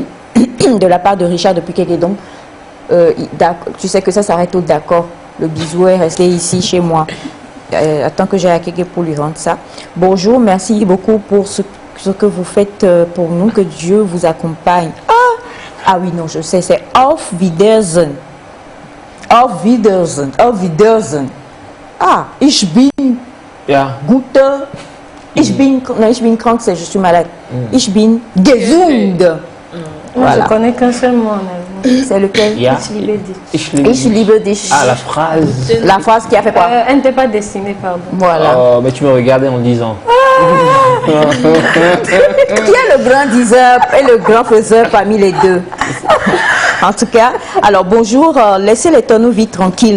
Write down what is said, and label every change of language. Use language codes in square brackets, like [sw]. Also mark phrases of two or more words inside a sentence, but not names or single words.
[fr] De la part de Richard depuis Kékédon. Tu sais que ça s'arrête au d'accord. Le bisou est resté ici chez moi. Attends que j'aille à Kéké pour lui rendre ça. Bonjour, merci beaucoup pour ce que vous faites pour nous. Que Dieu vous accompagne. Ah oui, non, je sais, c'est [de] Auf Wiedersehen. Auf Wiedersehen. Auf Wiedersehen. Ah, ich bin gut. Ich bin krank, [fr] c'est je suis malade. [de] Ich bin gesund. [fr] Moi, je connais qu'un seul mot en allemand. C'est lequel? [de] Ich liebe dich. [fr] Ah, la phrase. La phrase qui a fait quoi? Elle n'était pas destinée, pardon. Voilà. Oh, mais tu me regardais en disant. Qui est le grand diseur et le grand faiseur parmi les deux? En tout cas, alors bonjour, laissez les tonneaux vides tranquilles.